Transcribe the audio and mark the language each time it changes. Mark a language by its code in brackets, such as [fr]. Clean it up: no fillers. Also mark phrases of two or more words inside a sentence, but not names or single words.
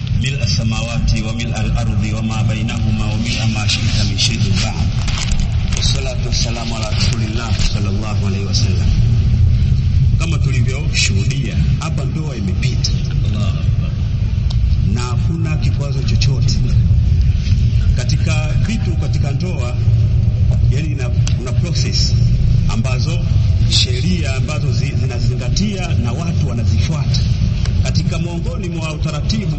[ar] ملء السماوات وملء الأرض وما بينهما وملء ما شئت من شيء بعد والصلاة والسلام على رسول الله صلى الله عليه wasallam. [sw] Kama tulivyoshuhudia hapa, ndoa imepita na hakuna kikwazo chochote katika vitu katika ndoa. Yani kuna process ambazo sheria ambazo zinazingatia na watu wanazifuata katika miongoni mwa utaratibu.